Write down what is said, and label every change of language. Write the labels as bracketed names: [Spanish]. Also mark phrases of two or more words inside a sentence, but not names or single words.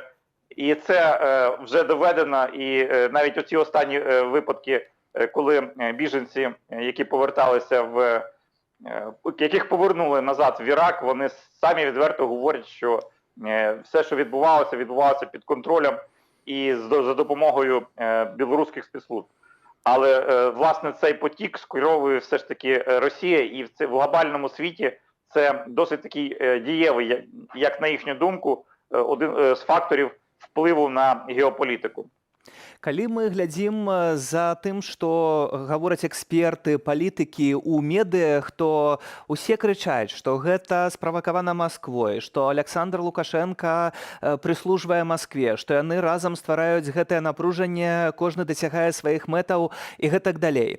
[Ukrainian] І це вже доведено, і навіть оці останні випадки, коли біженці, які поверталися яких повернули назад в Ірак, вони самі відверто говорять, що все, що відбувалося під контролем і за допомогою білоруських спецслужб. Але, власне, цей потік скеровує все ж таки Росія, і в глобальному світі це досить такий дієвий, як на їхню думку, один з факторів впливу на геополітику. [Belarusian] Калі мы глядзім за тым, што гавораць эксперты, палітыкі ў медыях, то усе крычаць, што гэта справакавана Масквой, што Александр Лукашенко прыслужвае Маскве, што яны разам ствараюць гэтае напружанне, кожны дасягае сваіх мэтаў і гэтак далей.